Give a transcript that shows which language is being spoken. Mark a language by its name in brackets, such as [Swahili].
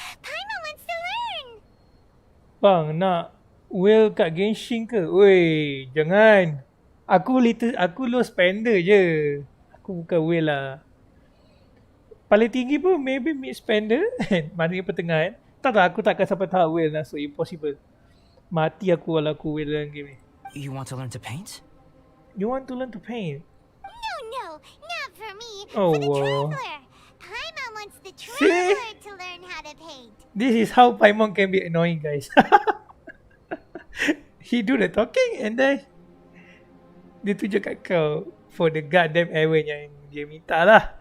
[English] Paimon wants to learn! [Malay] Bang, nak whale kat Genshin ke? Weh, jangan. Aku low spender je. Aku bukan whale lah. Paling tinggi pun [English] maybe mid spender. [Malay] Maknanya pertengahan. Tak, aku takkan sampai tahap whale lah. [English] So impossible. [Malay] Mati aku kalau aku whale dalam game ni. [English] You want to learn to paint? You want to learn to paint? No, not for me. Oh, for the wow. traveler. Paimon wants the traveler to learn how to paint. This is how Paimon can be annoying, guys. He do the talking and then [Malay] dia tunjuk kat kau [English] for the goddamn errand [Malay] yang dia minta lah.